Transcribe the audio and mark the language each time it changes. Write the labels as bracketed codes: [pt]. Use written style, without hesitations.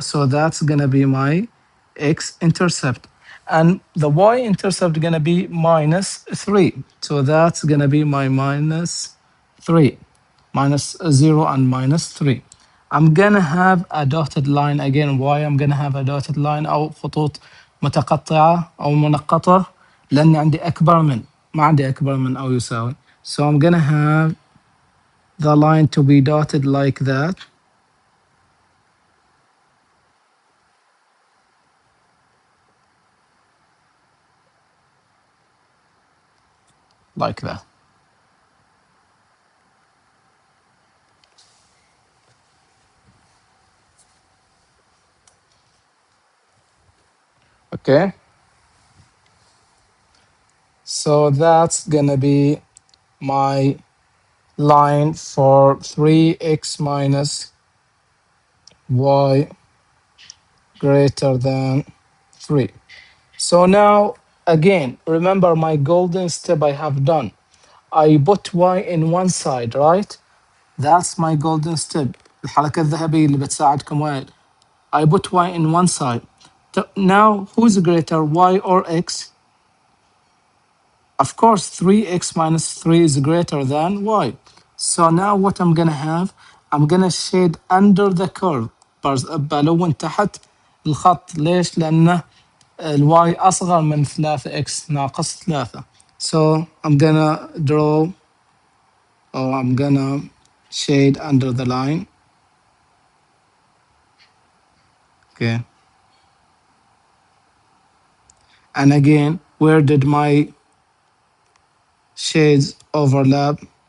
[en] So that's gonna be my x-intercept. And the y-intercept gonna be minus 3. So that's gonna be my minus 3. Minus 0 and minus 3. I'm gonna have a dotted line again. Why I'm gonna have a dotted line [ar] أو خطوط متقطعة أو منقطة؟ لأن عندي أكبر من، ما عندي أكبر من أو يساوي. [en] So I'm gonna have the line to be dotted like that, like that. Okay. So that's gonna be my line for 3x minus y greater than 3. So now, again, remember my golden step I have done. I put y in one side, right? That's my golden step. [ar] الحركة الذهبية اللي بتساعدكم وايد. [en] I put y in one side. Now, who's greater, y or x? Of course, 3x minus 3 is greater than y. So now what I'm gonna have, I'm gonna shade under the curve. [ar] بلون تحت الخط. ليش؟ لأنه الواي أصغر من 3x ناقص 3. [en] So I'm gonna draw, or I'm gonna shade under the line. Okay. And again, where did my shades overlap?